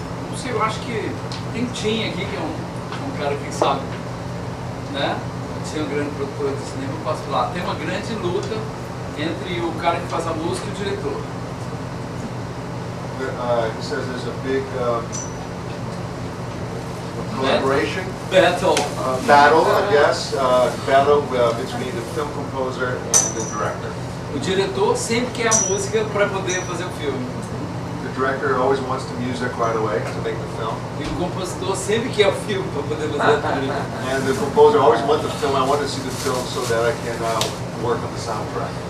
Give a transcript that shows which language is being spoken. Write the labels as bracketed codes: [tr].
[pt] Não sei, eu acho que tem Tim aqui, que é um cara que sabe, né? Ser um grande produtor de cinema, eu posso falar. Tem uma grande luta entre o cara que faz a música e o diretor. [en] He says there's a big collaboration. Battle, I guess. Battle between the film composer and the director. [pt] O diretor sempre quer a música para poder fazer o filme. [en] The director always wants the music right away to make the film. [pt] E o compositor sempre quer o filme para poder fazer o filme. [en] And the composer always wants the film. I want to see the film so that I can work on the soundtrack.